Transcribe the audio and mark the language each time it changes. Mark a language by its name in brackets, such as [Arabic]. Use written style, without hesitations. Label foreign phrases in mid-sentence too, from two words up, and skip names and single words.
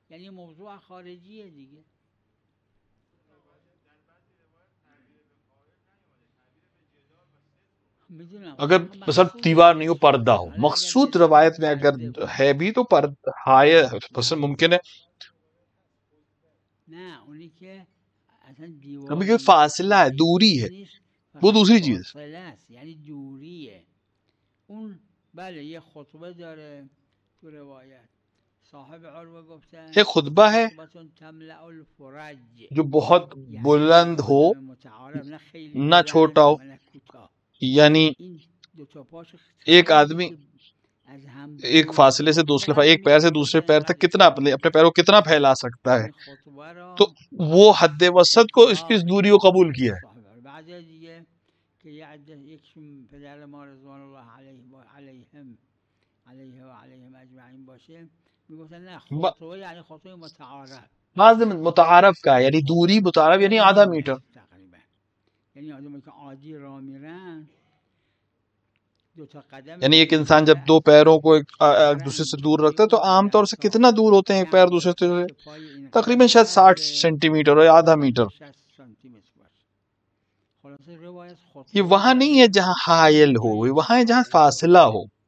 [Urdu] اگر مثلا دیوار نہیں ہو، پردہ ہو، مقصود روایت میں اگر ہے بھی تو ممکن ہے کبھی کوئی فاصلہ ہے، دوری ہے، وہ دوسری چیز۔ [Persian] یعنی دوری ہے اون بله یه خطبه داره تو روایت، صاحب عروه گفتن [Urdu] ایک خطبہ ہے جو بہت بلند ہو، نہ چھوٹا ہو، یعنی ایک آدمی ایک فاصلے سے دوسرے ایک پیر سے دوسرے پیر تک کتنا اپنے پیروں کو کتنا پھیلا سکتا ہے، تو وہ حد وسط کو اس کی دوری کو قبول کیا ہے۔ [Persian] که یکشون پدر ما [Arabic] رضوان الله علیه و علیهم اجمعین [Persian] باشه، میگفتن نه خطوه یعنی خطوه متعارف، [Urdu] بعض متعارف کا ہے، یعنی دوری متعارف یعنی آدھا میٹر [Persian] تقریبا، یعنی آدمی که عادی راه میرن دو تا قدم، [Urdu] یعنی ایک انسان جب دو پیروں کو ایک دوسرے سے دور رکھتا ہے تو عام طور سے کتنا دور ہوتے ہیں ایک پیر دوسرے سے؟ تقریباً شاید 60 سینٹی میٹر اور آدھا میٹر۔ یہ وہاں نہیں ہے جہاں حائل ہو، وہاں ہے جہاں فاصلہ ہو۔